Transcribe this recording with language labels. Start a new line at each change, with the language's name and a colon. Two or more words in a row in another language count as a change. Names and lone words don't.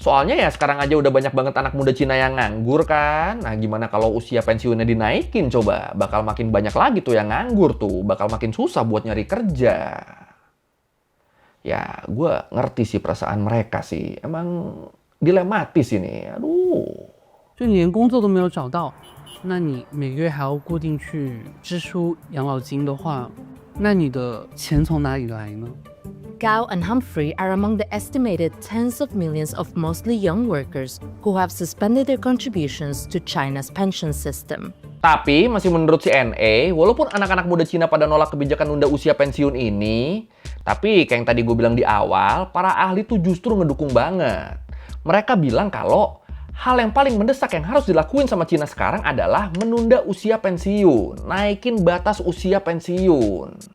Indonesian: Soalnya ya sekarang aja udah banyak banget anak muda Cina yang nganggur kan. Nah gimana kalau usia pensiunnya dinaikin coba? Bakal makin banyak lagi tuh yang nganggur tuh. Bakal makin susah buat nyari kerja. Ya gue ngerti sih perasaan mereka sih. Emang dilematis ini. Aduh.
Chinese: 就你连工作都没有找到，那你每个月还要固定去支出养老金的话，那你的钱从哪里来呢？
English: Gao and Humphrey are among the estimated tens of millions of mostly young workers who have suspended their contributions to China's pension system.
Indonesian: Tapi masih menurut CNA, walaupun anak-anak muda Cina pada nolak kebijakan nunda usia pensiun ini, tapi kayak yang tadi gue bilang di awal, para ahli tuh justru ngedukung banget. Mereka bilang kalau hal yang paling mendesak yang harus dilakuin sama Cina sekarang adalah menunda usia pensiun, naikin batas usia pensiun.